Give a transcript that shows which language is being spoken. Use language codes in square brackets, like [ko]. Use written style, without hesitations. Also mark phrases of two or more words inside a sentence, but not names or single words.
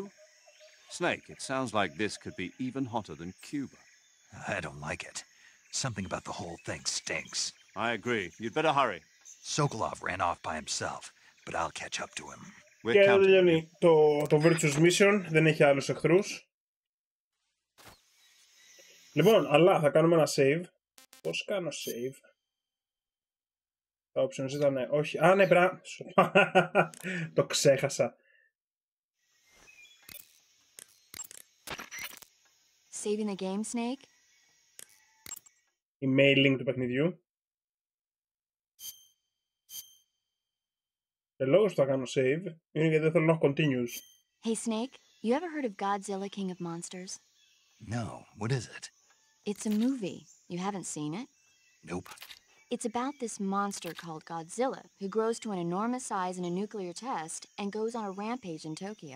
[en] Snake, it sounds like this could be even hotter than Cuba. I don't like it. Something about the whole thing stinks. I agree. You'd better hurry. Sokolov ran off by himself, but I'll catch up to him. We're counting. [el] Το Virtuous Mission δεν έχει άλλους εχθρούς. Λοιπόν, αλλά θα κάνουμε ένα save. Πώς κάνω save? Τα options ήταν όχι. Α, ναι, πρέπει. Το ξέχασα. [en] Saving the game, Snake? Email link [el] του παιχνιδιού. Και λόγος που θα κάνω save είναι γιατί δεν θέλω να έχω continues. [en] Hey, Snake, you ever heard of Godzilla, King of Monsters? No, what is it? It's a movie. You haven't seen it? Nope. It's about this monster called Godzilla, who grows to an enormous size in a nuclear test and goes on a rampage in Tokyo.